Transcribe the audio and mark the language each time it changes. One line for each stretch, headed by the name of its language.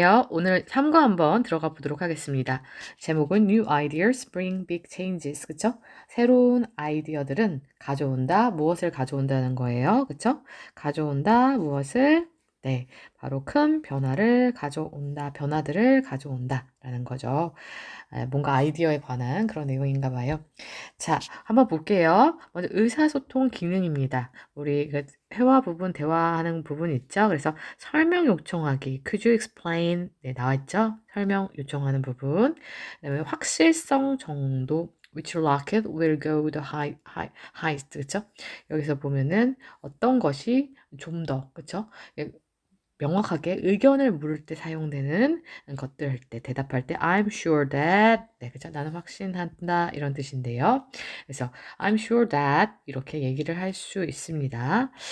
Korean: 오늘 3과 한번 들어가 보도록 하겠습니다. 제목은
English: New Ideas Bring Big Changes.
Korean: 그쵸? 새로운 아이디어들은 가져온다. 무엇을 가져온다는 거예요. 그쵸? 가져온다. 무엇을? 네. 바로 큰 변화를 가져온다. 변화들을 가져온다. 라는 거죠. 뭔가 아이디어에 관한 그런 내용인가 봐요. 자, 한번 볼게요. 먼저 의사소통 기능입니다. 우리 그 회화 부분, 대화하는 부분 있죠? 그래서 설명 요청하기.
English: Could you explain?
Korean: 네, 나와 있죠? 설명 요청하는 부분. 그다음에 확실성 정도.
English: Which rocket will go the highest?
Korean: 그쵸? 여기서 보면은 어떤 것이 좀 더, 그쵸? 명확하게 의견을 물을 때 사용되는 것들 할 때, 대답할 때
English: I'm sure that,
Korean: 네, 그죠? 나는 확신한다 이런 뜻인데요. 그래서
English: I'm sure that
Korean: 이렇게 얘기를 할 수 있습니다.